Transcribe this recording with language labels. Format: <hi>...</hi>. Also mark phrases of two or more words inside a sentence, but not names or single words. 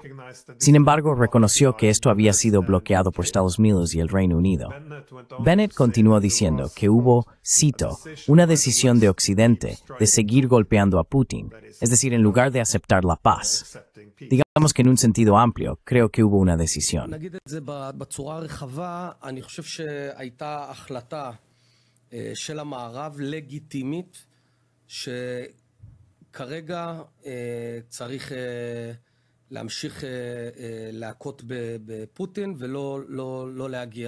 <es>Sin embargo, reconoció que esto había sido bloqueado por Estados Unidos y el Reino Unido. Bennett continuó diciendo que hubo, cito, una decisión de Occidente de seguir golpeando a Putin, es decir, en lugar de aceptar la paz. Digamos que en un sentido amplio, creo que hubo una decisión.</es> <he>של המערב לגיטימית שכרגע צריך להמשיך להכות בפוטין ולא להגיע.</he>